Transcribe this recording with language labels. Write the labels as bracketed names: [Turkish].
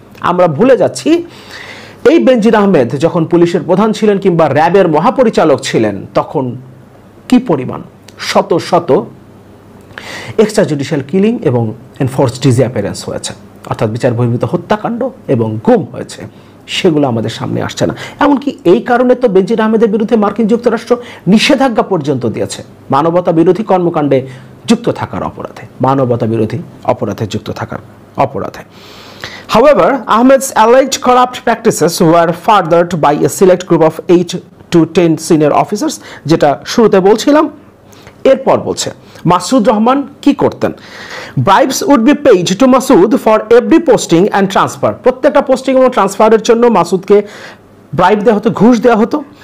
[Bangla] আমরা ভুলে যাচ্ছি এই বেনজির আহমেদ যখন পুলিশের প্রধান ছিলেন কিংবা র্যাবের মহাপরিচালক ছিলেন তখন কি পরিমাণ শত শত এক্সট্রা জুডিশিয়াল কিলিং এবং এনফোর্স ডিসঅ্যাপিয়ারেন্স হয়েছে, অর্থাৎ বিচার বহির্ভূত হত্যাকাণ্ড এবং গুম হয়েছে, সেগুলো আমাদের সামনে আসছে না। এমনকি এই কারণে তো বেনজির আহমেদের বিরুদ্ধে মার্কিন যুক্তরাষ্ট্র নিষেধাজ্ঞা পর্যন্ত দিয়েছে, মানবতা বিরোধী কর্মকাণ্ডে যুক্ত থাকার অপরাধে, মানবতা বিরোধী অপরাধে যুক্ত থাকার অপরাধে। [English] However, Ahmed's alleged corrupt practices were furthered by a select group of 8 to 10 senior officers, [Bangla] যেটা শুরুতে বলছিলাম। এরপর বলছে মাসুদ রহমান কি করতেন, [English] bribes would be paid to Masud for every posting and transfer, [Bangla] প্রত্যেকটা পোস্টিং এবং ট্রান্সফারের জন্য মাসুদকে ব্রাইব দেওয়া হতো, ঘুষ দেওয়া হতো।